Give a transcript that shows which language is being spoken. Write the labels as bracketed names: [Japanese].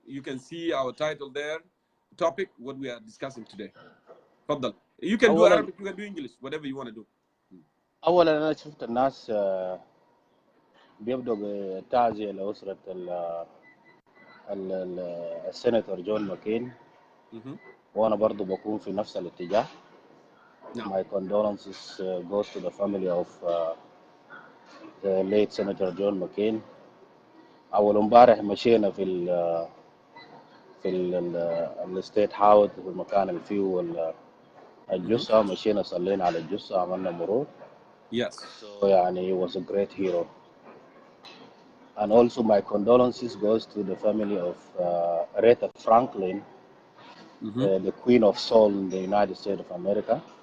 [English] You can see our title there. Topic what we are discussing today. [Arabic] تفضل. [English] You can do Arabic, you can do English, whatever you want to do. [Arabic] أولا أنا شفت الناس بيبدأوا بتعزية لأسرة السيناتور جون ماكين، وأنا برضو بكون في نفس الاتجاه. [English] My condolences goes to the family of the late Senator John McCain. [Arabic] أول امبارح مشينا في الستيت هاوس، في المكان اللي فيه الجثة، مشينا صلينا على الجثة، عملنا مرور. [English] Yes. So يعني he was a great hero. And also my condolences goes to the family of Aretha Franklin, the Queen of Soul in the United States of America.